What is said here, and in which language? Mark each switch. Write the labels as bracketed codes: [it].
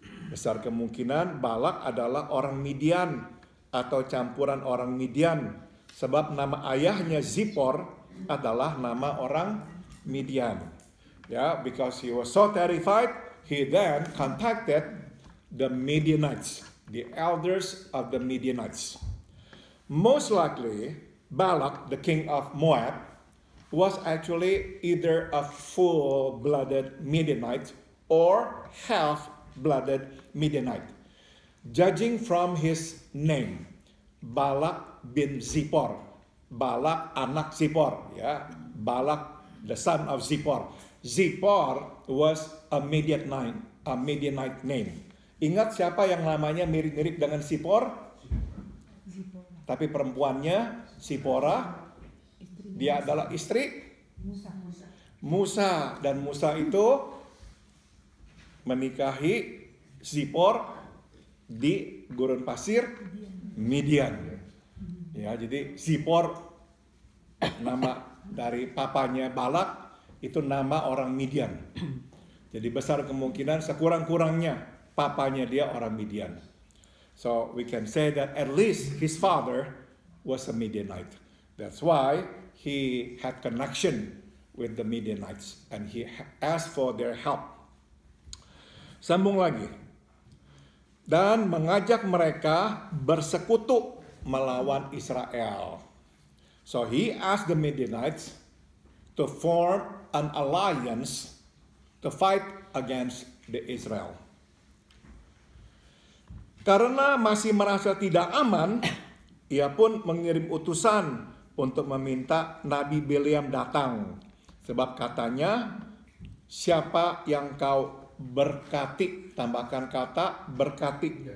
[id] Besar kemungkinan Balak adalah orang Midian atau campuran orang Midian, sebab nama ayahnya Zipor adalah nama orang Midian. [en] Because he was so terrified, he then contacted the Midianites, the elders of the Midianites. Most likely, Balak, the king of Moab, was actually either a full-blooded Midianite or half-blooded Midianite. Judging from his name, Balak bin Zippor, Balak anak Zippor, Balak the son of Zippor. Zippor was a Midianite name. [id] Ingat siapa yang namanya mirip-mirip dengan Zippor? Tapi perempuannya Zipporah. Dia adalah istri Musa, dan Musa itu menikahi Zippor di gurun pasir Midian. Jadi Zippor nama dari papanya Balak itu nama orang Midian. Jadi besar kemungkinan sekurang-kurangnya papanya dia orang Midian. [en] So we can say that at least his father was a Midianite. That's why he had connection with the Midianites and he asked for their help. [id] Sambung lagi. Dan mengajak mereka bersekutu melawan Israel. [en] So he asked the Midianites to form an alliance to fight against the Israel. [id] Karena masih merasa tidak aman, ia pun mengirim utusan untuk meminta Nabi Bileam datang. Sebab katanya, siapa yang kau berkati, tambahkan kata berkati.